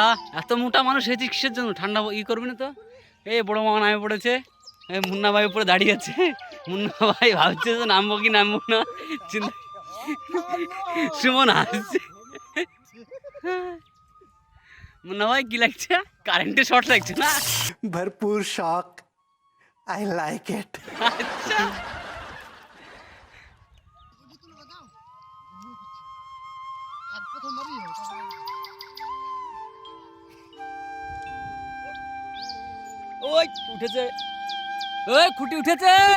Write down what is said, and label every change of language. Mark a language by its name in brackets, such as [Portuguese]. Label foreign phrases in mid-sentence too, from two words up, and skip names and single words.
[Bangla] এত মোটা মানুষ হয়েছে কিসের জন্য, ঠান্ডা ই করবি না তো? এই বড় মামা নামে পড়েছে, মুন্না ভাই উপরে দাঁড়িয়ে আছে। মুন্না ভাই ভাবছে যে নামবো কি নামবো না, সুমন হাসছে। মুন্না ভাই কি লাগছে? কারেন্টে শর্ট লাগছে না? [Hindi] भरपूर शौक, [English] I like it. [Bangla] আচ্ছা, ওই উঠেছে, ওই খুঁটি উঠেছে।